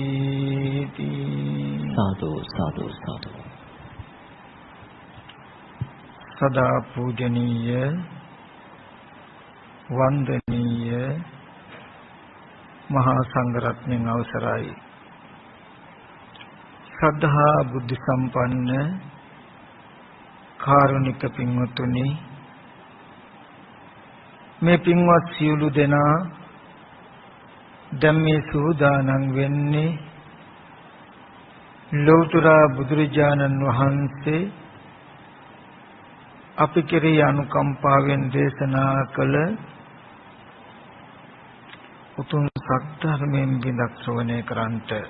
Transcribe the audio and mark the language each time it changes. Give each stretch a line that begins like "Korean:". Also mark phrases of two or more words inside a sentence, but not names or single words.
Sinhala: සාධු සාධු සාධු සදා පූජනීය වන්දනීය මහාසංඝරත්න අවසරයි ශ්‍රද්ධා බුද්ධි සම්පන්න කාරුණික පින්වතුනි මේ පින්වත් සියලු දෙනා දැන් මේ සූදානම් වෙන්නේ ලෞතර බුදුරජාණන් වහන්සේ අපි කෙරෙහි අනුකම්පාවෙන් දේශනා කළ උතුම් සත්‍යධර්මයෙන් බිඳක් ශ්‍රවණය කරන්ට